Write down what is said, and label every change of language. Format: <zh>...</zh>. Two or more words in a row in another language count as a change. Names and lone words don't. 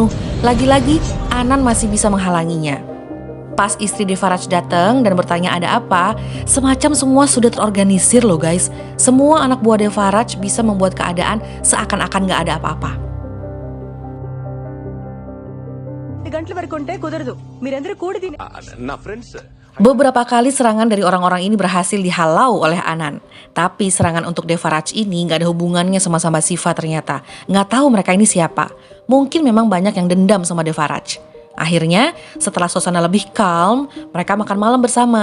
<id>Lagi-lagi Anan masih bisa menghalanginya. Pas istri Devaraj datang dan bertanya ada apa, semacam semua sudah terorganisir loh guys. Semua anak buah Devaraj bisa membuat keadaan seakan-akan gak ada apa-apa.</id> <te>గంటల వరకు ఉంటే కుదరదు మీరందరూ కూడి తిని నా ఫ్రెండ్స్</te> <id>Beberapa kali serangan dari orang-orang ini berhasil dihalau oleh Anan. Tapi serangan untuk Devaraj ini nggak ada hubungannya sama Samba Siva ternyata. Nggak tahu mereka ini siapa. Mungkin memang banyak yang dendam sama Devaraj. Akhirnya, setelah suasana lebih calm, mereka makan malam bersama.</id>